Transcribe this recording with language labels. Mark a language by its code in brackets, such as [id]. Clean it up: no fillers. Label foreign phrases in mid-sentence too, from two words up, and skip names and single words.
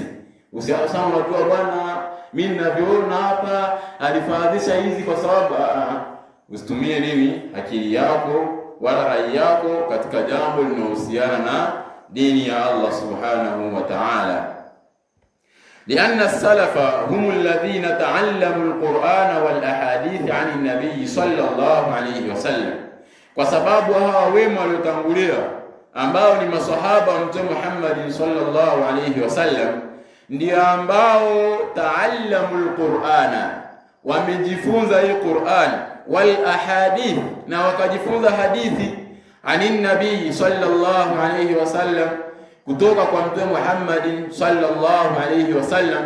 [sw] Usianza unajua, bwana, mimi ninavyoona hapa alifaradhisha hizi kwa sababu usitumie nini akili yako wala rai yako katika jambo linalohusiana na dini ya Allah [ar] سبحانه وتعالى. لأن السلف هم الذين تعلموا القرآن والأحاديث عن النبي صلى الله عليه wasallam, [sw] kwa sababu hawa wema waliotangulia ambao ni maswahaba wa Mtume Muhammad [ar] صلى الله عليه وسلم [sw] ndio ambao [ar] تعلموا القرآن, [sw] wamejifunza hii Qur'an, [ar] والأحاديث, [sw] na wakajifunza hadithi, [ar] عن النبي صلى الله عليه وسلم, [sw] kutoka kwa Mtume Muhammad [ar] صلى الله عليه وسلم.